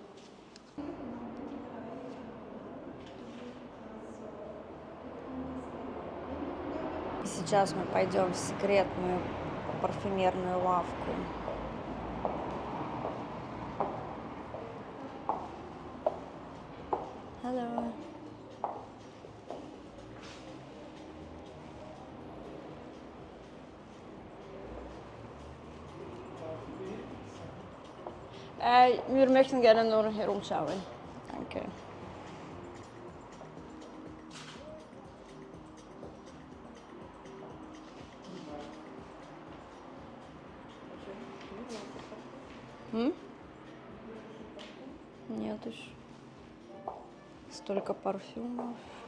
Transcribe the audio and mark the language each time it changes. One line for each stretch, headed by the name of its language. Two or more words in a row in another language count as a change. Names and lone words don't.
Russian: Сейчас мы пойдем в секретную парфюмерную лавку.
English: Hello.
German: Wir möchten gerne nur herumschauen. Danke.
Russian: Нет уж. Столько парфюмов.